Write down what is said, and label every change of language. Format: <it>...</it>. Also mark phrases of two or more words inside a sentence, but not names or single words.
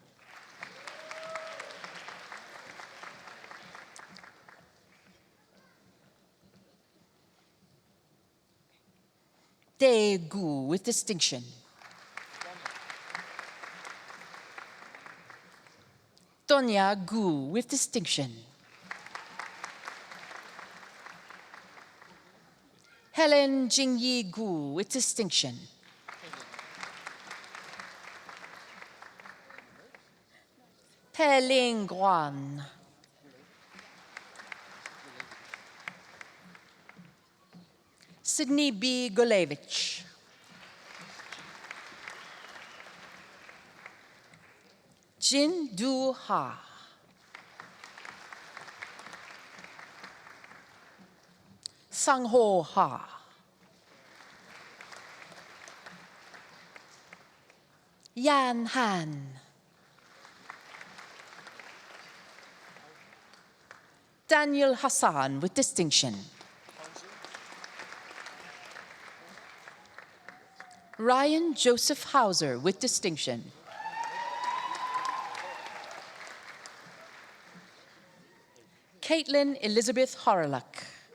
<en>De Gu with distinction. Tonya Gu with distinction. Helen Jingyi Gu with distinction. Pe Ling Guan. Sydney B. Golevich. Jin Du Ha. Sang Ho Ha. Yan Han. Daniel Hassan with distinction. Ryan Joseph Hauser with distinction. Caitlin Elizabeth Horluck.</en>